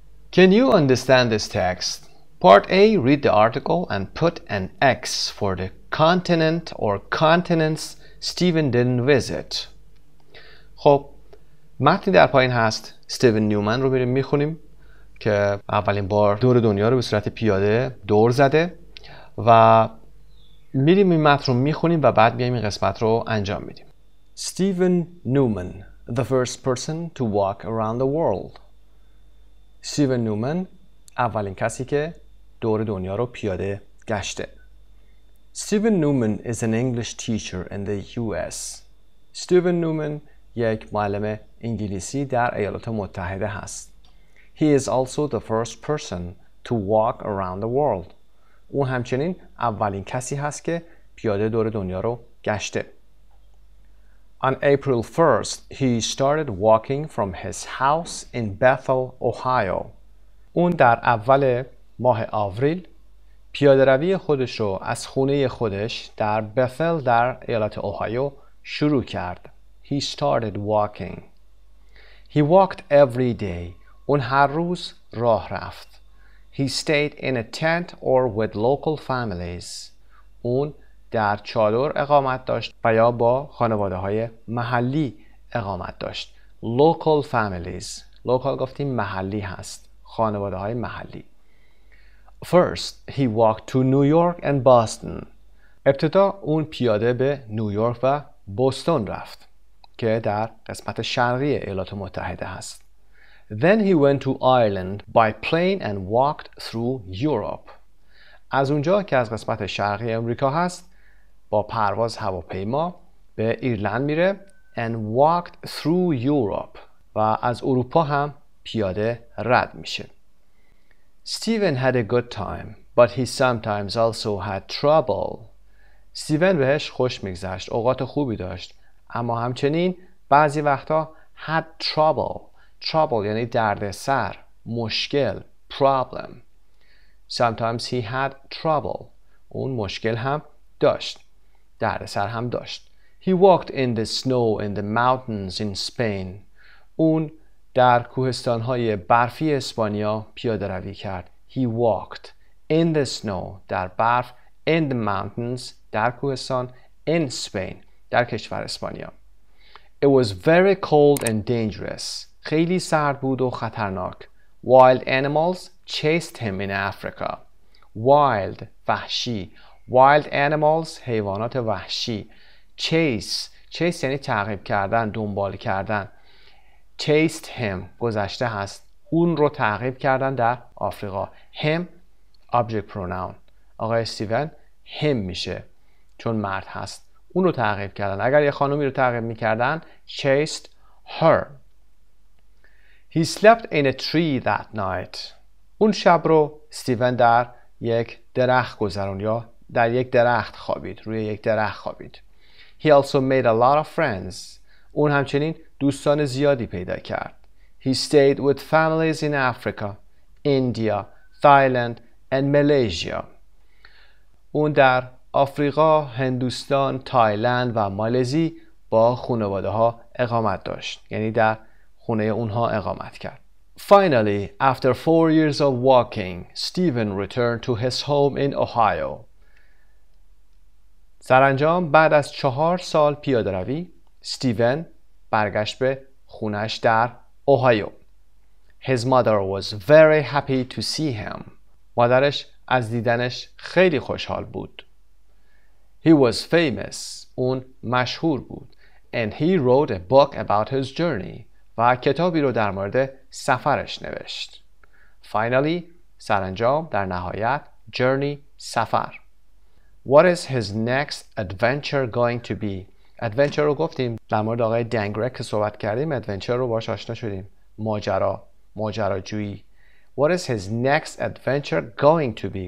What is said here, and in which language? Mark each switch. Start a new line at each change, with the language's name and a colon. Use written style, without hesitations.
English: Can you understand this text? Part A. Read the article and put an X for the continent or continents Stephen didn't visit.
Persian: خب متنی در پایین هست. استیون نیومن رو میریم میخونیم که اولین بار دور دنیا رو به صورت پیاده دور زده و میریم این متن رو میخونیم و بعد میایم این قسمت رو انجام میدیم.
English: Stephen Newman, the first person to walk around the world.
Persian: استیون نیومن اولین کسی که دور دنیا رو پیاده گشته.
English: Stephen Newman is an English teacher in the US.
Persian: استیون نیومن یک معلم انگلیسی در ایالات متحده هست.
English: He is also the first person to walk around the world.
Persian: او همچنین اولین کسی هست که پیاده دور دنیا رو گشته.
English: On April 1st, he started walking from his house in Bethel, Ohio.
Persian: اون در اول ماه آوریل پیاده روی خودش رو از خونه خودش در بثل در ایالت اوهایو شروع کرد.
English: He started walking. He walked every day.
Persian: اون هر روز راه رفت.
English: He stayed in a tent or with local families.
Persian: اون در چادر اقامت داشت و یا با خانواده های محلی اقامت داشت.
English: Local families.
Persian: Local گفتیم محلی هست. خانواده های محلی.
English: First, he walked to New York and Boston.
Persian: ابتدا اون پیاده به نیویورک و بوستون رفت که در قسمت شرقی ایالات متحده هست.
English: Then he went to Ireland by plane and walked through Europe.
Persian: از اونجا که از قسمت شرقی امریکا هست با پرواز هواپیما به ایرلند میره
English: and walked through Europe
Persian: و از اروپا هم پیاده رد میشه.
English: Stephen had a good time, but he sometimes also had trouble.
Persian: استیون بهش خوش میگذشت، اوقات خوبی داشت، اما همچنین بعضی وقتا
English: had trouble
Persian: یعنی دردسر، مشکل، problem.
English: Sometimes he had trouble.
Persian: اون مشکل هم داشت، دردسر هم داشت.
English: He walked in the snow in the mountains in Spain.
Persian: اون در کوهستان‌های برفی اسپانیا پیاده روی کرد.
English: He walked in the snow
Persian: در برف،
English: in the mountains
Persian: در کوهستان،
English: in Spain
Persian: در کشور اسپانیا.
English: It was very cold and dangerous.
Persian: خیلی سرد بود و خطرناک.
English: Wild animals chased him in Africa.
Persian: Wild وحشی.
English: Wild animals
Persian: حیوانات وحشی. Chase یعنی تعقیب کردن، دنبال کردن.
English: Chased him
Persian: گذشته هست. اون رو تعقیب کردن در آفریقا.
English: Him object pronoun.
Persian: آقای استیون him میشه چون مرد هست. اون رو تعقیب کردن. اگر یه خانومی رو تعقیب میکردن
English: chased her. He slept in a tree that night.
Persian: اون شب رو استیون در یک درخت گذرون یا در یک درخت خوابید، روی یک درخت خوابید.
English: He also made a lot of friends.
Persian: اون همچنین دوستان زیادی پیدا کرد.
English: He stayed with families in Africa, India, Thailand and Malaysia.
Persian: اون در آفریقا، هندوستان، تایلند و مالزی با خانواده ها اقامت داشت. یعنی در خونه اونها اقامت کرد.
English: Finally, after 4 years of walking, Stephen returned to his home in Ohio.
Persian: سرانجام بعد از 4 سال پیاده روی، استیون برگشت به خونش در اوهایو.
English: His mother was very happy to see him.
Persian: مادرش از دیدنش خیلی خوشحال بود.
English: He was famous.
Persian: اون مشهور بود.
English: And he wrote a book about his journey.
Persian: و کتابی رو در مورد سفرش نوشت. Finally, سرانجام، در نهایت، journey، سفر.
English: What is his next adventure going to be?
Persian: adventure رو گفتیم در مورد آقای دنگرک که صحبت کردیم. adventure رو باش آشنا شدیم. ماجراجویی.
English: What is his next adventure going to be?